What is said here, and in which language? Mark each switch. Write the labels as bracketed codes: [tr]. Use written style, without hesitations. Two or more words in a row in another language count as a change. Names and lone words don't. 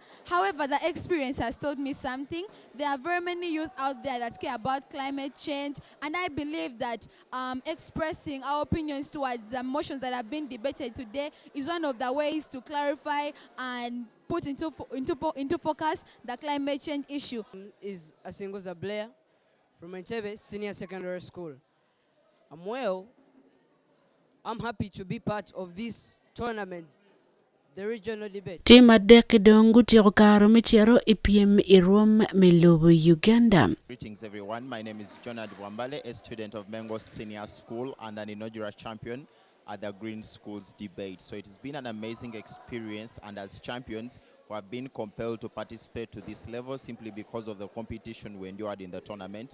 [en] However, the experience has taught me something. There are very many youth out there that care about climate change, and I believe that expressing our opinions towards the motions that have been debated today is one of the ways to clarify and put into focus the climate change issue. Is Asingoza Blair from Entebbe Senior Secondary School. I'm happy to be part of this tournament, the regional debate. [ach] Tima dek dongu tiro karo michero ipiem irom melobo Uganda. [en] Greetings everyone, my name is Jonad Wambale, a student of Mengo Senior School and an inaugural champion at the Green Schools debate. So it has been an amazing experience, and as champions we have been compelled to participate to this level simply because of the competition we endured in the tournament.